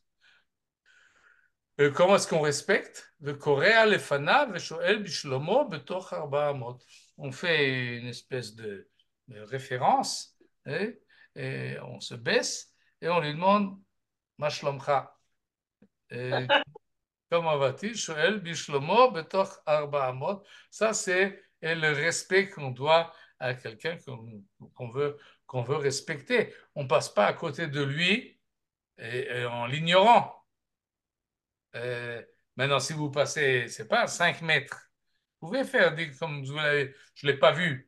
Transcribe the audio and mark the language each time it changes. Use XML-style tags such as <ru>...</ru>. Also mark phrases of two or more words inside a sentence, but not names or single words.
<fr>Comment est-ce qu'on respecte? On fait une espèce de référence, et on se baisse et on lui demande Mashlomcha. Comment va-t-il?</fr> <he>שואל בשלומו בתוך 4 אמות.</he> <fr>Ça, c'est le respect qu'on doit à quelqu'un qu'on veut respecter. On ne passe pas à côté de lui et en l'ignorant. Maintenant, si vous passez, c'est pas 5 mètres, vous pouvez faire comme vous l'avez, je ne l'ai pas vu.</fr>